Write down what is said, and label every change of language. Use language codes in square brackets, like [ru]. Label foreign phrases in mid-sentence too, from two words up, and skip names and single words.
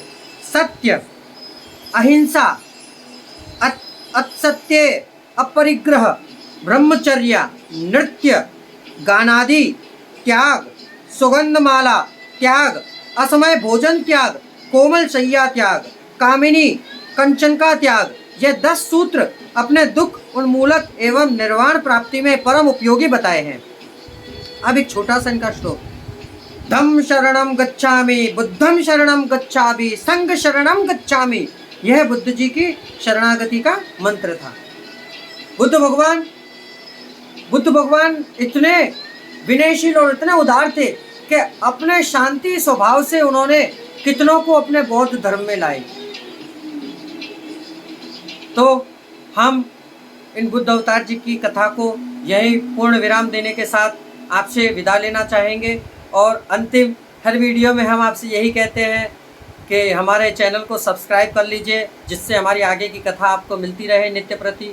[hi] सत्य, अहिंसा, असत्य, अपरिग्रह, ब्रह्मचर्या, नृत्य, गानादि त्याग, सुगंधमाला त्याग, असमय भोजन त्याग, कोमल शैया त्याग, कामिनी कंचन का त्याग, ये 10 सूत्र अपने दुख उन्मूलक एवं निर्वाण प्राप्ति में परम उपयोगी बताए हैं। अब एक छोटा सा इनका श्लोक। [pi] धम्म शरणम गच्छामि, बुद्धम शरणम गच्छामि, संघ शरणम गच्छामि, [hi] यह बुद्ध जी की शरणागति का मंत्र था। बुद्ध भगवान इतने विनयशील और इतने उदार थे कि अपने शांति स्वभाव से उन्होंने कितनों को अपने बौद्ध धर्म में लाए। तो हम इन बुद्ध अवतार जी की कथा को यही पूर्ण विराम देने के साथ आपसे विदा लेना चाहेंगे और अंतिम हर वीडियो में हम आपसे यही कहते हैं कि हमारे चैनल को सब्सक्राइब कर लीजिए, जिससे हमारी आगे की कथा आपको मिलती रहे नित्य प्रति।